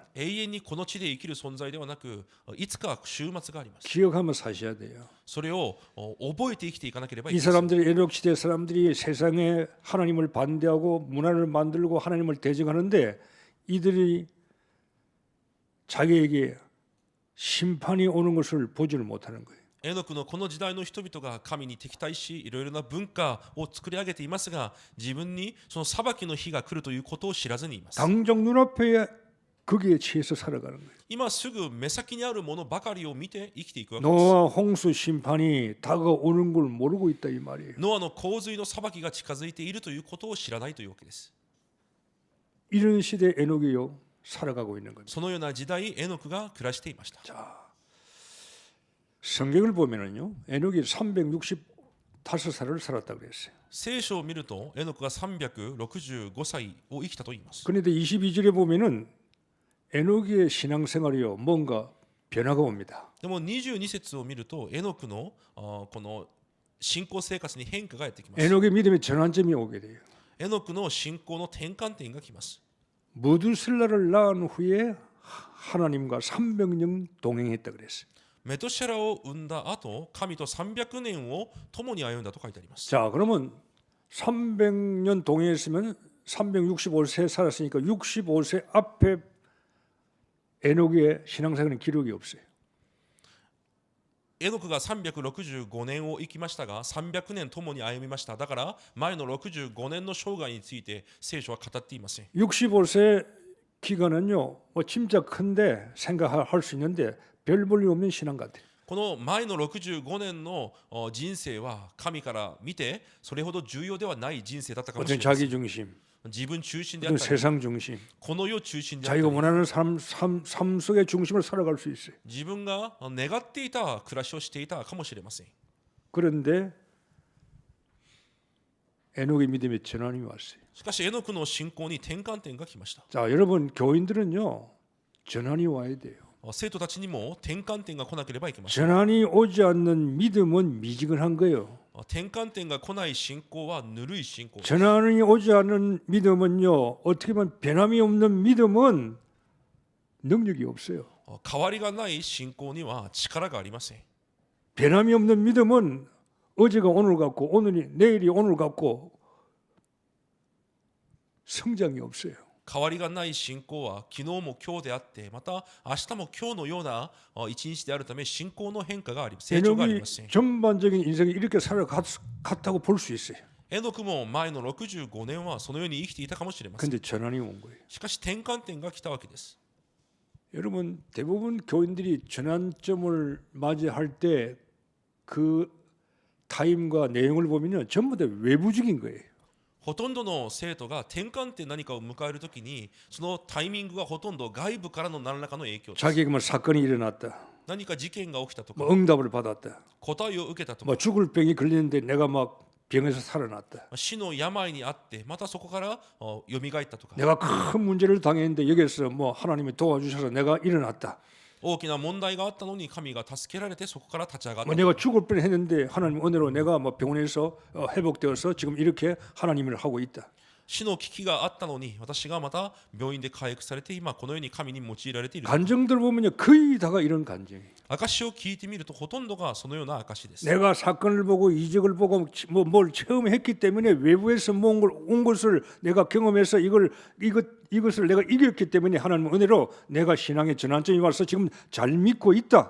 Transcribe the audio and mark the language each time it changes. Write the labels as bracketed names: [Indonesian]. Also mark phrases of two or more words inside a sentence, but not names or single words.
[Japanese] 永遠にこの地で生きる存在ではなくいつか終末があります。 [Korean] 기억하며 사셔야 돼요. [Japanese] それを覚えて生きていかなければい [Korean] 이 [Japanese] けません。 [Korean] 사람들이 에녹 시대 사람들이 세상에 하나님을 반대하고 문화를 만들고 하나님을 대적하는데 이들이 자기에게 심판이 오는 것을 보지를 못하는 거예요. [Japanese] エノクのこの時代の人々が神に敵対しいろいろな文化を作り上げていますが自分にその裁きの日が来るということを知らずにいます。 [Korean] 당장 눈앞에 거기에 취해서 살아가는 거예요. [Japanese] 今すぐ目先にあるものばかりを見て生きていくわけです。 [Korean] 노아 홍수 심판이 다가오는 걸 모르고 있다 이 말이에요. [Japanese] ノアの洪水の裁きが近づいているということを知らないというわけです。 [Korean] 이런 시대에 에녹이요 살아가고 있는 겁니다. [Japanese] そのような時代、エノクが暮らしていました。 [Korean] 성경을 보면은요 에녹이 365살을 살았다고 그랬어요. [Japanese] 聖書を見るとエノクが365歳を生きたと言います。 [Korean] 그런데 22절에 보면은 에녹의 신앙생활이요 뭔가 변화가 옵니다. [Japanese] でも22節を見るとエノクのこの信仰生活に変化がやってきます。 [Korean] 에녹의 믿음의 전환점이 오게 돼요. [Japanese] エノクの信仰の転換点が来ます。 [Korean] 무두셀라를 낳은 후에 하나님과 300년 동행했다 그랬어요. [Japanese] メトシェラを生んだ後、神と300年を共に歩んだと書いてあります。 [Korean] 자, 그러면 300년 동행했으면 365세 살았으니까 65세 앞에 에녹의 신앙생활은 기록이 없어요. [Japanese] エノクが365年を生きましたが、300年共に歩みました。だから前の65年の生涯について聖書は語っていません。 [Korean] 65세 기간은요, 뭐 진짜 큰데 생각할 수 있는데 별 볼일 없는 신앙 같아요. [Japanese] この前の65年の人生は神から見てそれほど重要ではない人生だったかもしれ [Korean] 어떤 [Japanese] ません。 [Korean] 자기 중심, [Japanese] 自分中心であっ [Korean] 어떤 [Japanese] たり、 [Korean] 세상 중심, [Japanese] この世中心であった [Korean] 자기가 [Japanese] り、 [Korean] 원하는 삶 속의 중심을 살아갈 수 있어요. [Japanese] 自分が願っていた暮らしをしていたかもしれません。 [Korean] 그런데 에녹의 믿음의 전환이 왔어요. [Japanese] しかしエノクの信仰に転換点が来ました。 [Korean] 자, 여러분 교인들은요 전환이 와야 돼요. [Japanese] 生徒たちにも転換点が来なければいけません。 [Korean] 전환이 오지 않는 믿음은 미지근한 거예요. [Japanese] 転換点が来ない信仰はぬるい信仰です。 [Korean] 전환이 오지 않는 믿음은요 어떻게 보면 변함이 없는 믿음은 능력이 없어요. [Japanese] 変わりがない信仰には力がありません。 [Korean] 변함이 없는 믿음은 어제가 오늘 같고 오늘이 내일이 오늘 같고 성장이 없어요. [Japanese] 変わりがない信仰は昨日も今日であってまた明日も今日のような一日であるため信仰の変化があり成長があり [Korean] 에녹이 [Japanese] ません。 [Korean] 전반적인 인생이 이렇게 살아갔다고 볼 수 있어요. [Japanese] エノクも前の65年はそのように生きていたかもしれません。 [Korean] 근데 전환이 온 거예요. [Japanese] しかし転換点が来たわけです。 [Korean] 여러분 대부분 교인들이 전환점을 맞이할 때 그 타임과 내용을 보면요 전부 다 외부적인 거예요. [Japanese] ほとんどの生徒が転換点何かを迎えるときにそのタイミングがほとんど外部からの何らかの影響です。 [Korean] 자기에게 뭐 사건이 일어났다. [Japanese] 何か事件が起きたとか [Korean] 뭐 응답을 받았다. [Japanese] 答えを受けたとか [Korean] 뭐 죽을 병이 걸렸는데 내가 막 병에서 살아났다. [Japanese] 死の病にあってまたそこから蘇ったとか [Korean] 내가 큰 문제를 당했는데 여기서 뭐 하나님이 도와주셔서 내가 일어났다. [Japanese] 大きな問題があったのに神が助けられてそこから立ち上がった [Korean] 뭐 내가 죽을 뻔했는데 하나님 은혜로 내가 뭐 병원에서 회복되어서 지금 이렇게 하나님을 하고 있다. [Japanese] 死の危機があったのに私がまた病院で回復されて今このように神に用いられている。 [Korean] 간증들 보면요 거의 다가 이런 간증이에요. [Japanese] 証を聞いてみるとほとんどがそのような証です。 [Korean] 내가 사건을 보고 이적을 보고 뭐 뭘 체험했기 때문에 외부에서 온 것을 내가 경험해서 이것을 내가 이겼기 때문에 하나님 은혜로 내가 신앙의 전환점이 와서 지금 잘 믿고 있다.